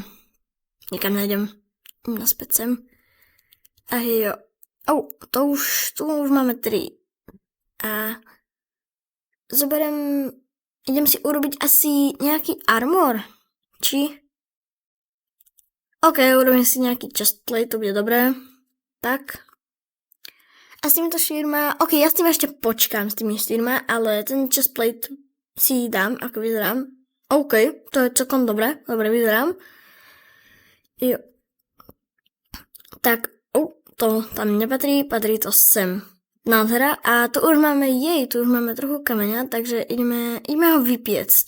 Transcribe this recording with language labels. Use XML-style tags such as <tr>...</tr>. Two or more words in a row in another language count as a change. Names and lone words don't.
<sk>Nikam nejdem. Naspäť sem. A jo. Tu už máme 3. A idem si urobiť asi nejaký armor. Či? OK, urobím si nejaký</sk> <en>chest plate,</en> <sk>to bude dobré. Tak. A s týmito štyrma, OK, ja s tým ešte počkám s tými štyrma, ale ten</sk> <en>chest plate</en> <sk>si dám, ako vyzerám. OK, to je celkom dobre vyzerám. Jo. Tak, to tam nepatrí, patrí to sem. Nádhera, a tu už máme trochu kameňa, takže ideme ho vypiecť.</sk>